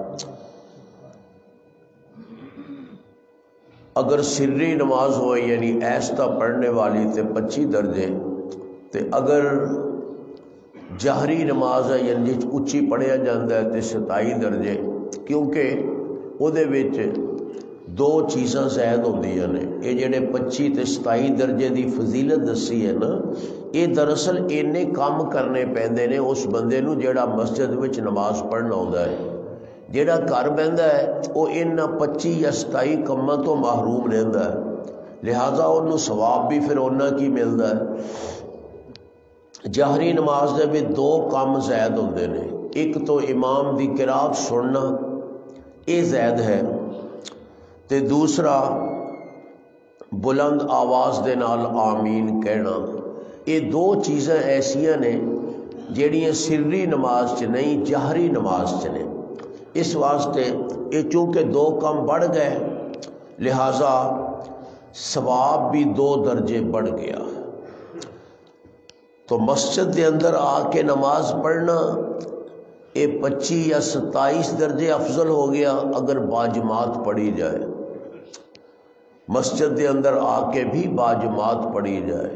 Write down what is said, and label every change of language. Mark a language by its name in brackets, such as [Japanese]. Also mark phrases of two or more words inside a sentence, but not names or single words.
[Punjabi] اگر سری نماز ہو یعنی ایستا پڑھنے والی تے 25 درجے، تے اگر جہری نماز ہے یعنی اچھی پڑھیا جاندہ ہے تے 27 درجے، کیونکہ او دے وچ دو چیزاں زائد ہوندیاں نے۔ یہ جڑے 25 تے 27 درجے دی فضیلت دسی ہے نا، یہ دراصل اینے کام کرنے پیندے نے اس بندے نو جڑا مسجد وچ نماز پڑھنا ہوندا ہے۔ جیڑا گھر بہندا ہے وہ ان 25 یا 27 کماں تو محروم رہندا ہے، لہذا انہوں ثواب بھی پھر انہاں کی ملدا ہے۔ جہری نماز دے بھی دو کام زائد ہوندے نے، ایک تو امام دی قرات سننا یہ زائد ہے، تے دوسرا بلند آواز دے نال آمین کہنا۔ یہ دو چیزیں ایسیاں نے جیڑیاں سری نماز چ نہیں جہری نماز چ نے۔ اس واسطے یہ چونکہ دو کم بڑھ گئے لہذا ثواب بھی 2 درجے بڑھ گیا۔ تو مسجد دے اندر آ کے نماز پڑھنا یہ 25 یا 27 درجے افضل ہو گیا اگر باجماعت پڑھی جائے، مسجد دے اندر آ کے بھی باجماعت پڑھی جائے۔